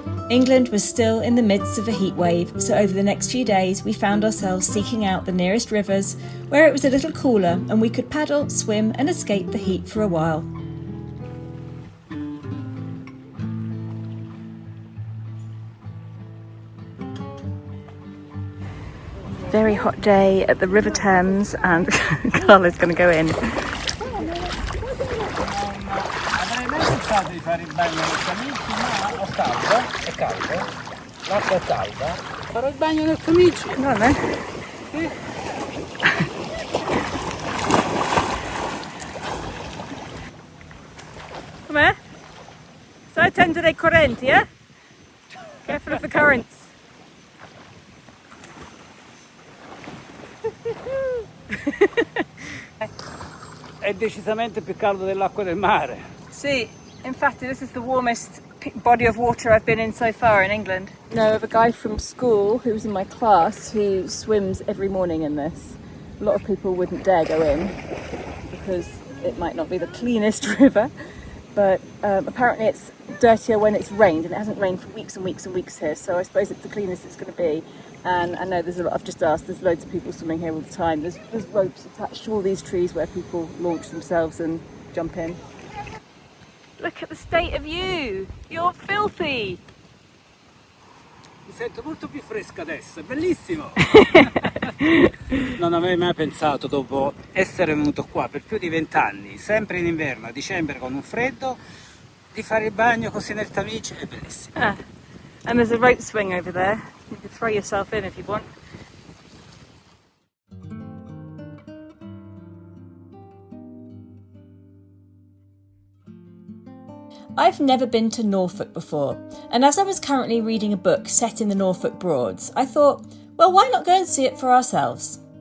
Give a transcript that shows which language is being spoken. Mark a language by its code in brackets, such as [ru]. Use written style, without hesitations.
[en] England was still in the midst of a heat wave, so over the next few days we found ourselves seeking out the nearest rivers where it was a little cooler and we could paddle, swim and escape the heat for a while. Very hot day at the River Thames and Carla's going to go in. [it] Avrei mai pensato di fare il bagno nel camici, ma ho caldo, è caldo, l'acqua è calda, farò il bagno nel camici. No, no. Sì. Com'è? Stai attento ai correnti, eh? [en] Careful of the currents. [it] È decisamente più caldo dell'acqua del mare. [en] See, infatti this is the warmest body of water I've been in so far in England. No, of a guy from school who was in my class who swims every morning in this. A lot of people wouldn't dare go in because it might not be the cleanest river, but apparently it's dirtier when it's rained, and it hasn't rained for weeks and weeks and weeks here, so I suppose it's the cleanest it's going to be. And I know there's a lot, I've just asked, there's loads of people swimming here all the time. There's ropes attached to all these trees where people launch themselves and jump in. Look at the state of you! You're filthy! [it] Mi sento molto più fresca adesso, è bellissimo! Non avrei mai pensato, dopo essere venuto qua per più di 20 anni, sempre in inverno, a dicembre con un freddo, di fare il bagno così nel Tamigi, è bellissimo. [en] Ah, and there's a rope swing over there. You can throw yourself in if you want. I've never been to Norfolk before, and as I was currently reading a book set in the Norfolk Broads, I thought, well, why not go and see it for ourselves?